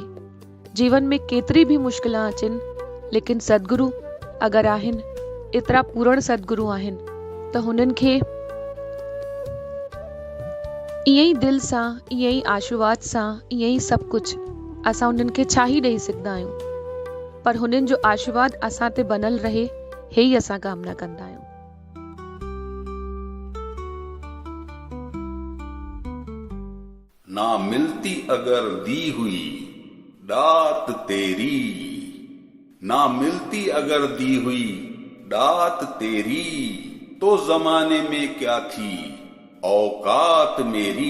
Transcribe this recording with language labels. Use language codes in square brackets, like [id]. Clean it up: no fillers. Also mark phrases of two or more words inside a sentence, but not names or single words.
[sd] जीवन में केतिरी भी मुश्किलां अचनि, लेकिन सतगुरु अगरि आहिनि, एतिरा पूर्ण सतगुरु आहिनि त हुननि खे ईअं ई दिल सां, ईअं ई आशीर्वाद सां, ईअं ई सभु कुझु असां उन्हनि खे छा ही ॾेई सघंदा आहियूं। पर हुननि जो आशीर्वाद असां ते बनल रहे, हे ई असां कामना कंदा आहियूं। [hi] ना मिलती अगर दी हुई दात तेरी, ना मिलती अगर दी हुई दात तेरी, तो जमाने में क्या थी औकात मेरी।